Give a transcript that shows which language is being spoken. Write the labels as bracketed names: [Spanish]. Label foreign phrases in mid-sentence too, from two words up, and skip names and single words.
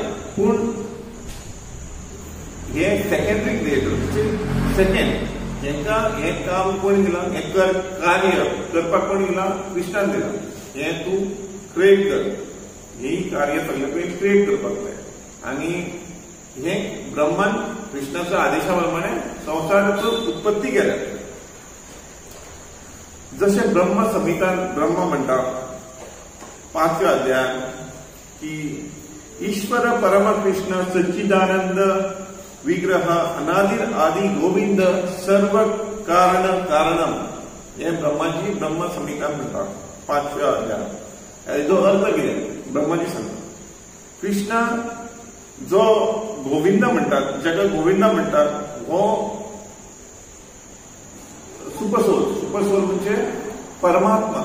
[Konkani] पूण हे [English] secondary creator, [Konkani] सेकंड हेंकां हें काम कोण दिलां, हें कार्य करपाक कोण दिलां, कृष्णान दिलां. हें तूं क्रिएट कर. ही कार्य सगळें पयलीं क्रिएट करपाक जाय. आनी हें ब्रह्मान कृष्णाच्या आदेशा प्रमाणे संवसाराचो उत्पत्ती केल्या. जशे ब्रह्म संहितान ब्रह्मा म्हणटा 5व्या अध्यायान की [Sanskrit] ईश्वर परम कृष्ण सच्चिदानंद विग्रह अनादिर आदि गोविंद सर्व कारण कारणम. [Konkani] हे ब्रह्माजी ब्रह्म संहितान म्हणटा 5व्या अध्यायान. हेजो अर्थ कितें ब्रह्माजी सांगता. कृष्णा जो गोविंद म्हणटात, जाका गोविंद म्हणटात, हो सुपरसोल म्हणजे परमात्मा.